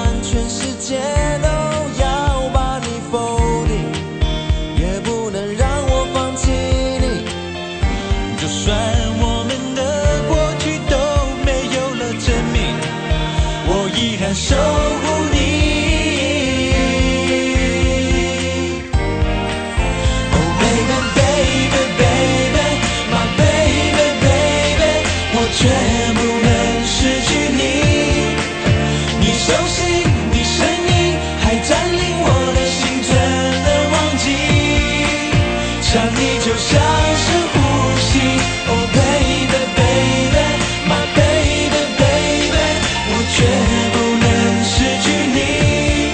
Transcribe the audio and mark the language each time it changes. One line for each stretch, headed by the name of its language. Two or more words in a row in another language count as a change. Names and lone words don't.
Chinese: 全世界都要把你否定，也不能让我放弃你。就算我们的过去都没有了证明，我依然守护你。
English: Oh baby baby baby my baby baby，
Chinese: 我绝不能失去你。你熟悉你声音还占领我的心，怎能忘记？想你就像是呼吸。
English: Oh baby baby my baby baby，
Chinese: 我绝不能失去你。